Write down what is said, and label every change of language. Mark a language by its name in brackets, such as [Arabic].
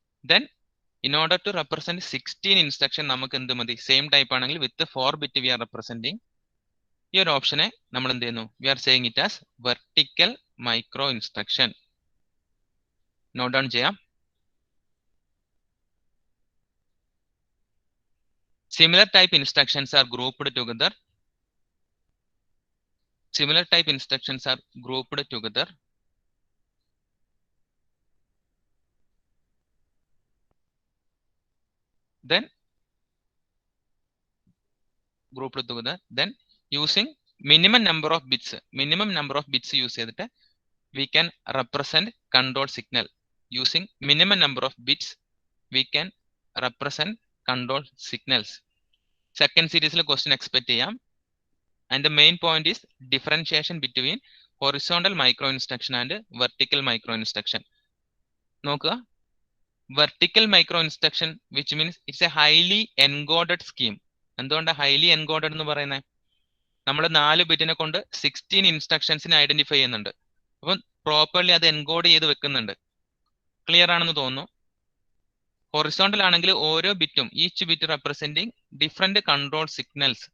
[English] then in order to represent 16 instruction [Malayalam] നമുക്ക് എന്ത് മതി? സെയിം ടൈപ്പ് ആണെങ്കിൽ [English] With 4 bit we are representing. [Malayalam] ഈ ഒരു ഓപ്ഷനെ നമ്മൾ എന്ത് ചെയ്യുന്നു? [English] We are saying it as vertical micro instruction. Note down ചെയ്യാം. Similar type instructions are grouped together. Similar type instructions are grouped together. Then grouped together. Then using minimum number of bits use ചെയ്തിട്ട് we can represent control signal. Using minimum number of bits we can represent control signals. Second series question expect ചെയ്യാം. And the main point is differentiation between horizontal micro instruction and vertical micro instruction. നോക്കുക, vertical micro instruction which means it's a highly encoded scheme. [Malayalam] എന്തുകൊണ്ടാണ് highly encoded എന്ന് പറയുന്നത്? നമ്മൾ 4 ബിറ്റിനെ കൊണ്ട് 16 ഇൻസ്ട്രക്ഷൻസിനെ identify ചെയ്യുന്നുണ്ട്. അപ്പം properly അത് എൻകോഡ് ചെയ്ത് വെക്കുന്നുണ്ട്. ക്ലിയർ ആണെന്ന് തോന്നുന്നു. ഹൊറിസോണ്ടൽ ആണെങ്കിൽ ഓരോ ബിറ്റും [English] Each bit representing different control signals.